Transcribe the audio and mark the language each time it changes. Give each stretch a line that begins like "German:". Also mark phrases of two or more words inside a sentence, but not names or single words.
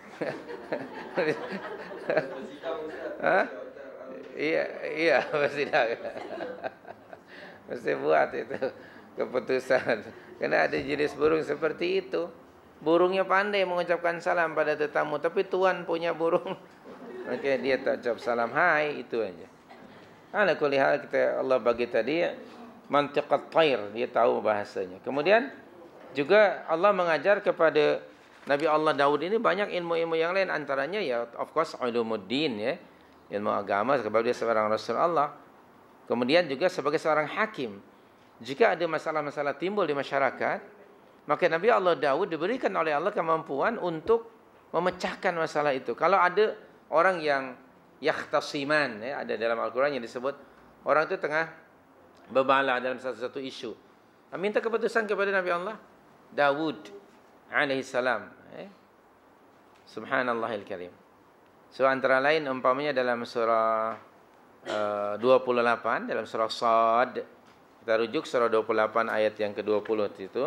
Malay: Iya, mesti buat itu keputusan. Karena ada jenis burung seperti itu. Burungnya pandai mengucapkan salam pada tetamu, tapi tuan punya burung, okey, dia tak ucap salam hai, itu aja.
Arabic: على كل حال,
Malay: kita Allah bagi tadi
Arabic: منطق الطير,
Malay: dia tahu bahasanya. Kemudian Juga Allah mengajar kepada Nabi Allah Daud ini banyak ilmu-ilmu yang lain, antaranya ya
English: of course
Malay: ulumuddin ya, ilmu agama sebab dia seorang Rasul Allah. Kemudian juga sebagai seorang hakim. Jika ada masalah-masalah timbul di masyarakat, maka Nabi Allah Daud diberikan oleh Allah kemampuan untuk memecahkan masalah itu. Kalau ada orang yang yakhtasiman ya, ada dalam Al-Quran yang disebut orang itu tengah berbalah dalam satu isu, minta keputusan kepada Nabi Allah Daud
Arabic: عليه السلام. سبحان الله الكريم.
Malay: So antara lain umpamanya dalam surah 28, dalam surah Sad, kita rujuk surah 28 ayat yang ke-20 itu.